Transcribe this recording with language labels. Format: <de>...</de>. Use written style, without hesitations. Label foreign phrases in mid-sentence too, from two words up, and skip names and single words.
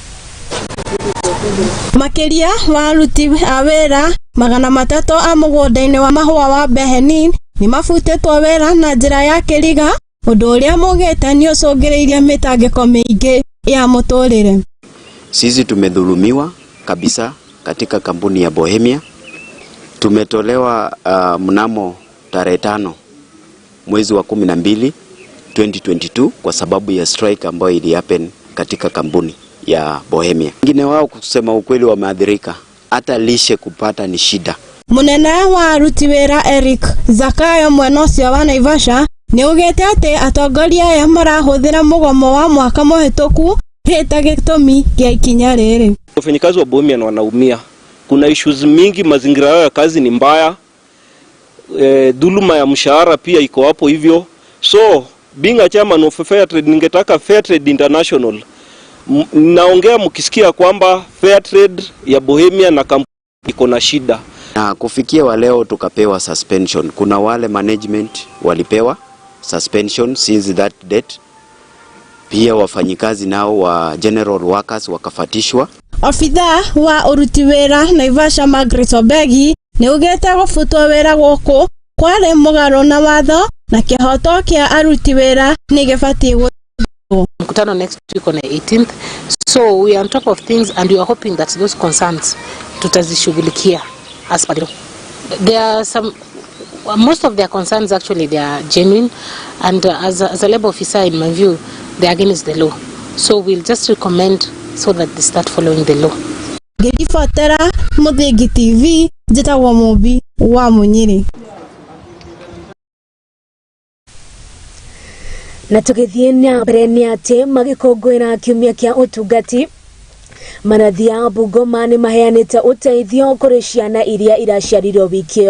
<ki>wa aruti a wira 300 a mugunda-ini wa mahua wa Behenin ni mafutetwo wira na njira ya kiriga undu uria mugite ni ucungireirie mitangiko mingi ya muturire.</ki> <sw>Sisi tumedhulumiwa kabisa katika kampuni ya Bohemia. Tumetolewa mnamo tarehe 5 mwezi wa 12 2022 kwa sababu ya strike ambayo ili happen katika kampuni ya Bohemia. Wengine wao kusema ukweli wameathirika, hata lishe kupata ni shida.</sw> <ki>Munene wa aruti wĩra Eric Zakayo mwena ũcio wa Naivasha nĩ ugĩte atĩ atongoria aya marahũthĩra mũgomo wa mwaka mũhĩtũku hĩta gĩtũmi gĩa ikinya rĩrĩ.</ki> <sw>Wafanyikazi wa Bohemia wanaumia. Kuna issues mingi, mazingira yao ya kazi ni mbaya. Dhuluma ya mshahara pia iko hapo hivyo.</sw> <en>So, being a chairman of Fair Trade, ningetaka Fair Trade International,</en> <sw>naongea mkisikia kwamba Fair Trade ya Bohemia na kampuni iko na shida. Na kufikia wa leo tukapewa suspension. Kuna wale management walipewa suspension</sw> <en>since that date.</en> <sw>Pia wafanyikazi nao wa</sw> <en>general workers</en> <sw>wakafatishwa.</sw> <ki>Ofitha wa uruti wĩra Naivasha Margaret Obegi nĩ ugĩte gũbutwo wĩra gũkũ kwarĩ mũgarũ na watho na kĩhoto kĩa aruti wĩra nĩ gĩbatiĩ gũthwo.</ki> <en>Mkutano next week on the 18th. So we are on top of things and we are hoping that those concerns tutazishughulikia as per. There are some, most of their concerns actually they are genuine, and as a labor officer in my view they are against the law. So we'll just recommend so that they start following the law.</en> <ki>Ngĩribotera Muthingi TV njĩtagwo Mũmbi wa Munyiri. Na tũgĩthiĩ na mbere nĩ atĩ magĩkũngũĩra kiumia kĩa ũtungati manathi a Bungoma nĩ maheanĩte ũteithio kũrĩ ciana iria iraciarirwo wiki ĩyo.</ki>